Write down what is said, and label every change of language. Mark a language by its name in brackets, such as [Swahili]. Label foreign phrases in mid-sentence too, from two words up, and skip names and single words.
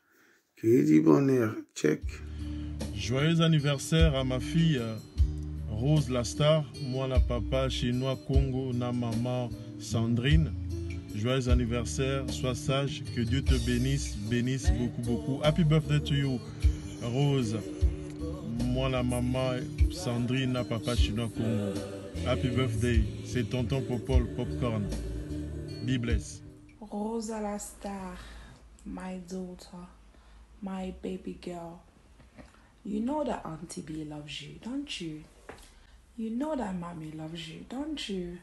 [French] Que du bonheur, check. Joyeux anniversaire à ma fille Rose la star, moi la papa chinois Congo, na maman Sandrine. Joyeux anniversaire, sois sage, que Dieu te bénisse, bénisse beaucoup, beaucoup. [English] Happy birthday to you, Rose. [French] Moi la maman Sandrine, na papa chinois Congo. [English] Happy birthday, [French] c'est tonton Popol Popcorn. [English] Be blessed. Rose la star, my daughter, my baby girl. You know that Auntie B loves you, don't you? You know that Mommy loves you, don't you?